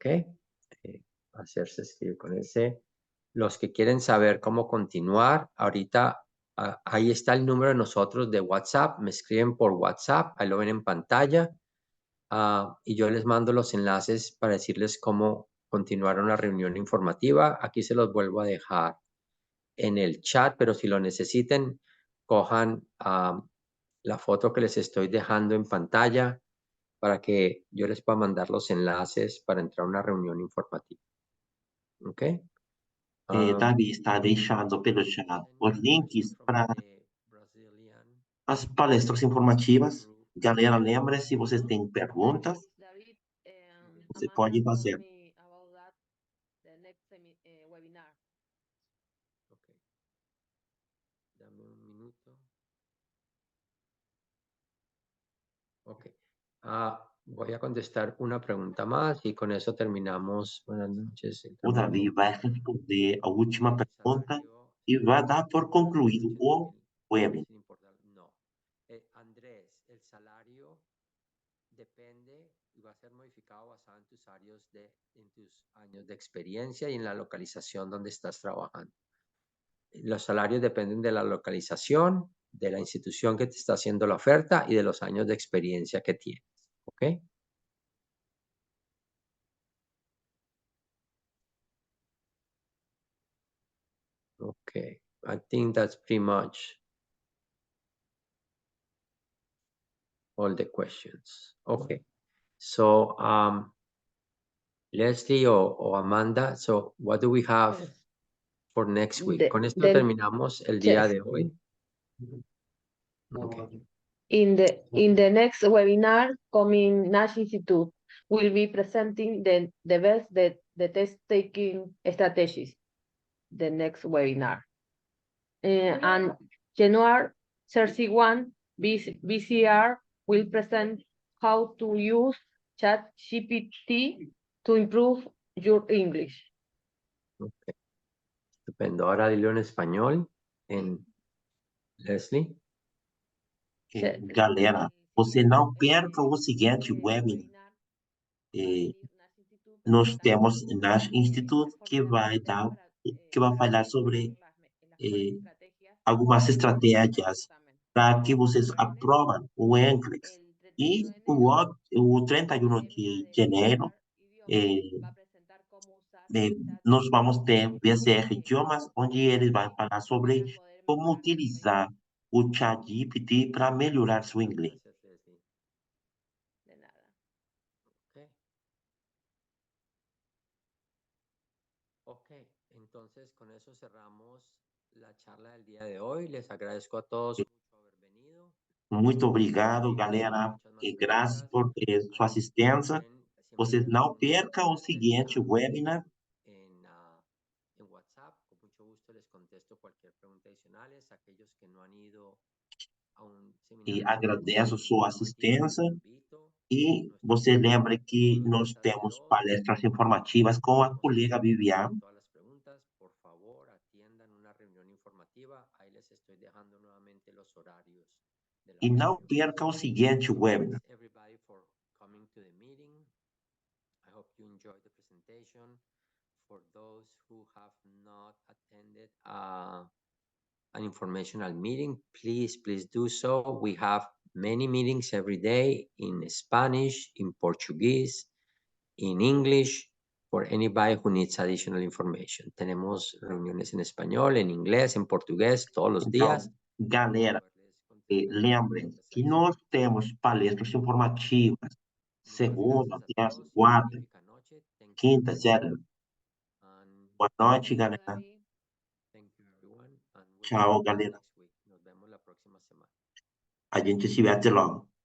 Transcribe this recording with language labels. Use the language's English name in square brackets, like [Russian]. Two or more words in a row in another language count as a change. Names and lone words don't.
[Spanish] Hacerse escribir con ese. Los que quieren saber cómo continuar, ahorita ahí está el número de nosotros de WhatsApp, me escriben por WhatsApp, ahí lo ven en pantalla, y yo les mando los enlaces para decirles cómo continuar una reunión informativa. Aquí se los vuelvo a dejar en el chat, pero si lo necesiten, cojan la foto que les estoy dejando en pantalla para que yo les pueda mandar los enlaces para entrar a una reunión informativa. ¿Ok? [Portuguese] Davi está deixando pelo chat os links para as palestras informativas. Galera, lembre, se vocês têm perguntas, David, você Amanda pode [English] told [Portuguese] fazer. [English] me about that the next webinar. [Spanish] Ok. Dame un minuto. Ok. Voy a contestar una pregunta más y con eso terminamos. Buenas noches. El [Portuguese] O [Spanish] cambio [Portuguese] Davi vai responder a última [Spanish] el [Portuguese] pergunta [Spanish] salario [Portuguese] e vai dar por concluído o webinar. [Spanish] sin importar. No. Andrés, el salario depende y va a ser modificado basado en tus años de experiencia y en la localización donde estás trabajando. Los salarios dependen de la localización, de la institución que te está haciendo la oferta y de los años de experiencia que tienes. ¿Ok? [English] Okay, I think that's pretty much all the questions. Okay, so Leslie o Amanda, so what do we have for next week? [Spanish] Con esto terminamos el día de hoy. [English] Okay. In the next webinar, coming Nash Institute will be presenting the best the test taking strategies. The next webinar. And January 31, BCR will present how to use ChatGPT to improve your English. [Spanish] Okay. Estupendo. Ahora dilo en español, en Leslie. [Portuguese] Galera, você não perca o seguinte webinar. Nós temos Nash Institute que vai falar sobre algumas estratégias para que vocês aprovam o inglês. E o 31 de janeiro, nós vamos ter BCR Idiomas, onde eles vão falar sobre como utilizar o ChatGPT para melhorar seu inglês. [Spanish] Gracias, Leslie. De nada. Okay. Ok, entonces con eso cerramos la charla del día de hoy. Les agradezco a todos mucho haber venido. [Portuguese] Muito obrigado, galera. [Spanish] Muchas más [Portuguese] E graças [Spanish] preguntas. [Portuguese] por sua assistência. [Spanish] Siempre [Portuguese] Vocês não [Spanish] tenemos [Portuguese] percam o [Spanish] preguntas [Portuguese] seguinte webinar. [Spanish] En WhatsApp. Con mucho gusto les contesto cualquier pregunta adicional. Aquellos que no han ido a un [Portuguese] E [Spanish] seminario [Portuguese] agradeço sua assistência. [Spanish] invito. [Portuguese] E você lembra que nós temos palestras informativas com a colega Viviane. [Spanish] Todas las preguntas, por favor, atiendan una reunión informativa. Ahí les estoy dejando nuevamente los horarios de la [Portuguese] E não [Spanish] reunión. [Portuguese] perca o seguinte webinar. [English] Thanks everybody for coming to the meeting. I hope you enjoyed the presentation. For those who have not attended an informational meeting, please do so. We have many meetings every day in Spanish, in Portuguese, in English, for anybody who needs additional information. [Spanish] Tenemos reuniones en español, en inglés, en portugués, todos los días. [Portuguese] Galera, lembrem que nós temos palestras informativas segunda, terça, quarta, quinta, sétima. Boa noite, galera. [English] Thank you, everyone. And we'll [Portuguese] Tchau, [English] see you [Portuguese] galera. [English] next week. [Spanish] Nos vemos la próxima semana. [Portuguese] A gente se vê até logo.